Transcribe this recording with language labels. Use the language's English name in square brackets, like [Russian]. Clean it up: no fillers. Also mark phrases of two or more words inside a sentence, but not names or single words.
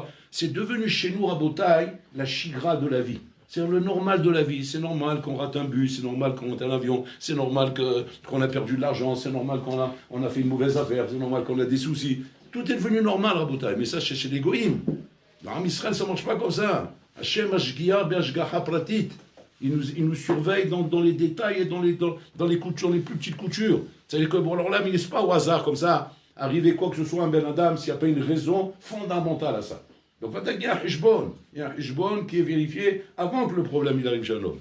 [French] C'est devenu chez nous, Rabotai, la chigra de la vie. C'est le normal de la vie. C'est normal qu'on rate un bus, c'est normal qu'on monte un avion, c'est normal qu'on a perdu de l'argent, c'est normal qu'on a fait une mauvaise affaire, c'est normal qu'on a des soucis. Tout est devenu normal, Rabotai. Mais ça, c'est chez les goïms. Dans Israël, ça ne marche pas comme ça. [Hebrew] השם משגיח בהשגחה פרטית. [French] Il nous surveille dans les détails et dans les coutures, les plus petites coutures. C'est-à-dire que, bon, alors là, il ne laisse pas au hasard, comme ça, arriver quoi que ce soit un [Hebrew] בן אדם, [French] s'il n'y a pas une raison fondamentale à ça. Donc, il y a un Heshbon. Il y a un Heshbon qui est vérifié avant que le problème il arrive chez l'homme.